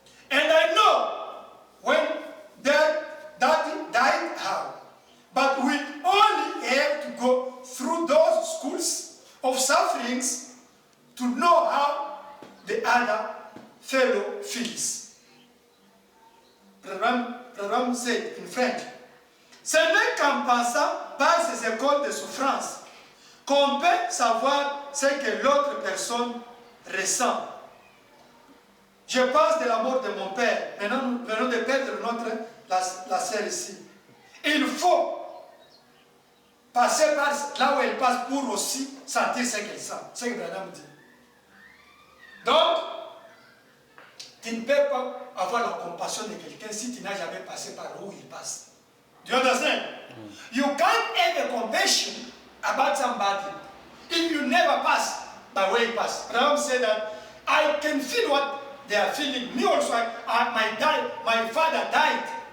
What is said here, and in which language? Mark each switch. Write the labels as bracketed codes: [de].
[en] And I know when Daddy died how, but we only have to go through those schools of sufferings to know how the other fellow feels. Brother said in French, [fr] ce n'est qu'en passant par ces écoles de souffrance qu'on peut savoir ce que l'autre personne ressent. Je pense de la mort de mon père. Maintenant, nous venons de perdre la sœur ici. Il faut passer par là où elle passe pour aussi sentir ce qu'elle sent. C'est ce que Branham dit. Donc, tu ne peux pas avoir la compassion de quelqu'un si tu n'as jamais passé par où il passe. [en] Do you understand? You can't have a compassion about somebody if you never pass by where he passed. Branham said that I can feel what they are feeling. Me also, my father died.